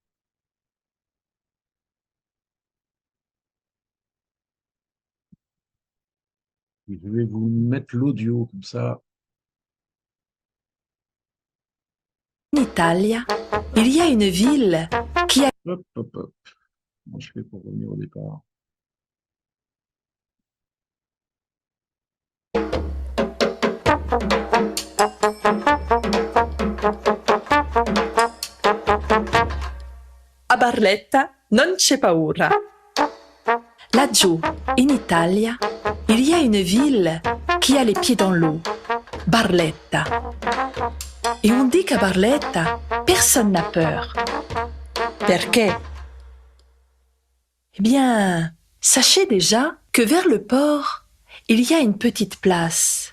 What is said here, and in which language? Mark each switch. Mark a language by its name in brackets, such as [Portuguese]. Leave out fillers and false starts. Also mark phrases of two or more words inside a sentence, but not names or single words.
[French] Je vais vous mettre l'audio, comme ça. En Italia, il y a une ville qui a... Hop, hop, hop. Comment je fais pour revenir au départ? [Italian] A Barletta non c'è paura. Laggiù, in Italia, [French] il y a une ville qui a les pieds dans l'eau, Barletta. Et on dit qu'à Barletta, personne n'a peur. [Italian] Perché? [French] Eh bien, sachez déjà que vers le port, il y a une petite place.